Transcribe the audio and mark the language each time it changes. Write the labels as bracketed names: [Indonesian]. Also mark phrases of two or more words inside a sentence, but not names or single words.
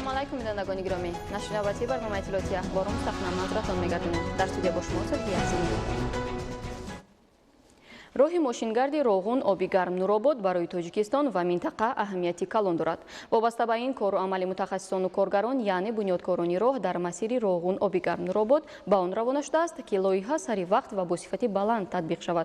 [Tajik] бинандагони гиромӣ, нашри навбатии барномаи иттилоотии ахбор мустақим манзуратон мегардонем. дар студия бо шумо Салтӣ ҳастем. роҳи мошингарди роғун оби гарм нуробод барои тоҷикистон ва минтақа аҳамияти калон дорад. вобаста ба ин кору амали мутахассисону коргарон, яъне бунёдкорони роҳ дар масири роғун оби гарм нуробод ба он равона шудааст ки лоиҳа сари вақт ва бо сифати баланд татбиқ шавад.